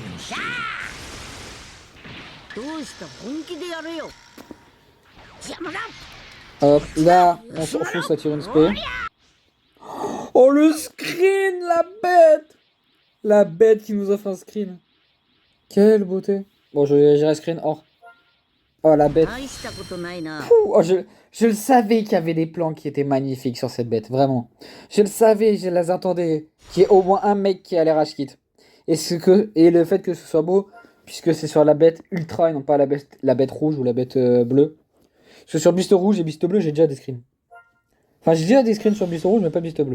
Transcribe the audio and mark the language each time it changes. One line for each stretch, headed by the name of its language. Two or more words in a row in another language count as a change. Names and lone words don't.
French: Hop, là, on s'en fout, ça tire une spé. Oh le screen, la bête! La bête qui nous offre un screen. Quelle beauté. Bon, j'irai screen or. Oh, la bête.
Japanese: 大したことないな。
French: Pouh, oh, je le savais qu'il y avait des plans qui étaient magnifiques sur cette bête, vraiment. Je le savais, je les attendais. Qu'il y ait au moins un mec qui allait
English: rage quit.
French: Et le fait que ce soit beau, puisque c'est sur la bête ultra et non pas la bête rouge ou la bête bleue. Parce que sur Beast rouge et Beast bleu, j'ai déjà des screens. Enfin, j'ai déjà des screens sur Beast rouge, mais pas Beast bleu.